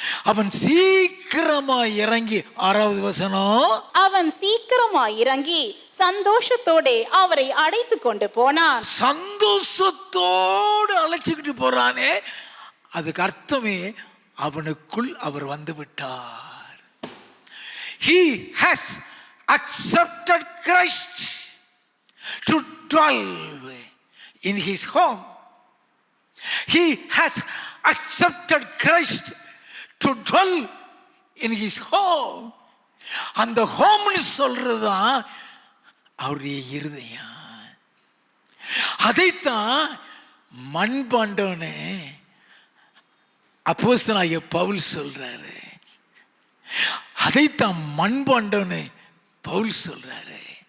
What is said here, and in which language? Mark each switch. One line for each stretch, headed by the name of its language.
Tamil: அவன் சீக்கிரமா இறங்கி, 6வது வசனம், அவன் சீக்கிரமா இறங்கி சந்தோஷத்தோட அவரை அழைத்து கொண்டு போனான். சந்தோஷத்தோடு அழைச்சிக்கிட்டு போறானே, அதுக்கு அர்த்தமே அவனுக்குள் அவர் வந்து விட்டார்.
English: He has accepted Christ to dwell in his home. He has accepted Christ to dwell in his home.
Tamil: அந்த ஹோம்னு சொல்றதுதான் அவருடைய இருதயம். அதைத்தான் மண்பாண்டவனு அப்போஸ்தலனாகிய பவுல் சொல்றாரு. அதைத்தான் மண்பாண்டவனு பவுல் சொல்றாரு.